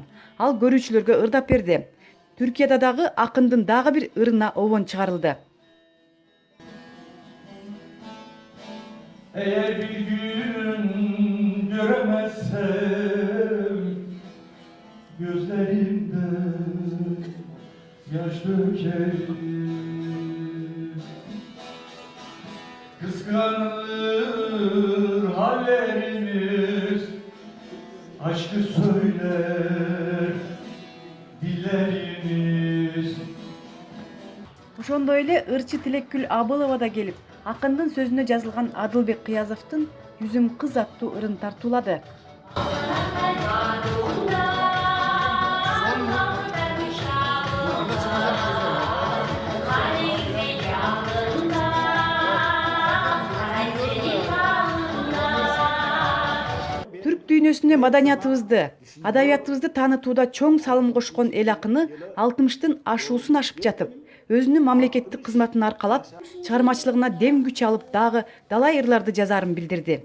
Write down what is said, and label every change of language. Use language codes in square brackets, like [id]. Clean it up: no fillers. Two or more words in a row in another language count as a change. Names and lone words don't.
[ky] Ал көрүүчүлөргө ырдап берди. Түркияда дагы акындын дагы бир ырына обон чыгарылды. [tr] Eğer bir gün göremezsem gözlerimde yaş dökerim. Kıskanır hallerimiz, aşkı söyler dillerimiz. [ky] Ошондой эле ырчы Тилекгүл Абылова да келип, акындын сөзүнө жазылган Адылбек Кыязовдун Жүзүм кыз аттуу ырын тартуулады. Түрк дүйнөсүнө маданиятыбызды, адабиятыбызды таанытууда чоң салым кошкон эл акыны 60-тын ашуусун ашып жатып, өзүнүн мамлекеттик кызматын аркалап, чыгармачылыгына дем күч алып дагы далай ырларды жазарын билдирди.